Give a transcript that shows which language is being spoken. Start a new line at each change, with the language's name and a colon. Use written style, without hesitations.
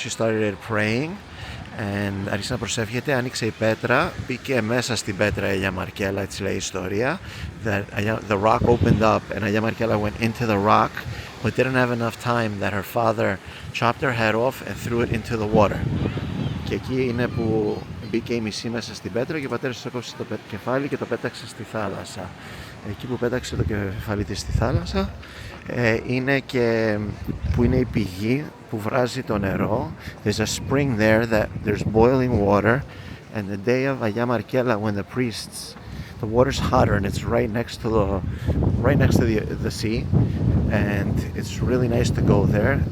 English: She started praying and
Greek: άρχισε να προσεύχεται, άνοιξε η πέτρα, μπήκε μέσα στην πέτρα η Αγία Μαρκέλλα, έτσι λέει η ιστορία.
English: The rock opened up and Αγία Markella went into the rock, but didn't have enough time that her father chopped her head off and threw it into the water.
Greek: Και εκεί είναι που μπήκε η μισή μέσα στην πέτρα και ο πατέρας της έκοψε το κεφάλι και το πέταξε στη θάλασσα. Εκεί που πέταξε το κεφάλι της στη θάλασσα είναι και που είναι η πηγή που βράζει το νερό.
English: There's a spring there that there's boiling water, and the day of Αγία Markella when the priests, the water's hotter and it's right next to the sea, and it's really nice to go there.